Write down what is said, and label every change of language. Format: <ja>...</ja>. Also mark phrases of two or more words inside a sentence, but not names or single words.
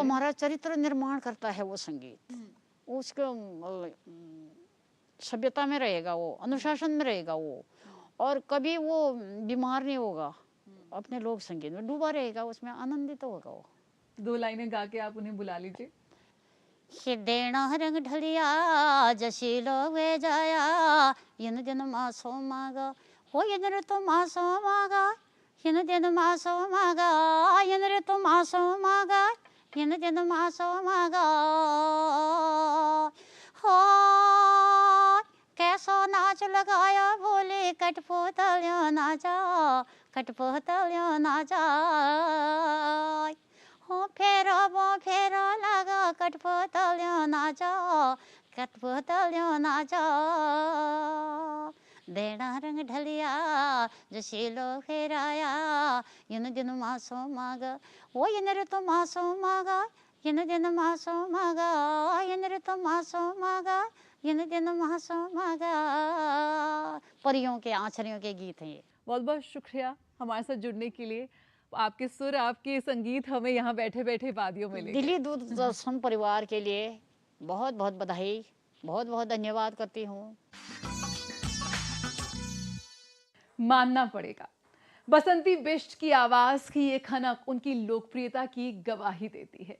<hi>हमारा चरित्र निर्माण करता है वो संगीत, उसको सभ्यता में रहेगा, वो अनुशासन में रहेगा वो, और कभी वो बीमार नहीं होगा, अपने लोक संगीत में डूबा रहेगा, उसमें आनंदित होगा वो। 2 लाइनें गा के आप उन्हें बुला लीजिए।</hi> <gbm>देना रंग ढलिया जशीलो वे जाया इन दिन मासो मागा हो इन ऋतु मासो मागा इन दिन मासो मागा इन ऋतु मासो मागा इन दिन मासो मागा हो कैसो नाच लगाया भोले कठपुतलियों नाचा कठपुतलियों नाचा हो फेरो लगा कठपुतलियों नाचा कठपुतलियों नाचा देना रंग ढलिया जशीलो फेराया इन दिन मासो मागा वो इन ऋतु मासो मागा इन दिन मासो मागा इन ऋतु मासो मागा इन दिन मासो मागा।</gbm> <hi>परियों के, आँचरियों के गीत हैं ये। बहुत बहुत शुक्रिया हमारे साथ जुड़ने के लिए। आपके सुर, आपके संगीत हमें यहाँ बैठे बैठे वादियों में ले गए। दिल्ली दूरदर्शन परिवार के लिए बहुत बहुत बधाई, बहुत बहुत धन्यवाद करती हूँ। मानना पड़ेगा, बसंती बिष्ट की आवाज की ये खनक उनकी लोकप्रियता की गवाही देती है।</hi>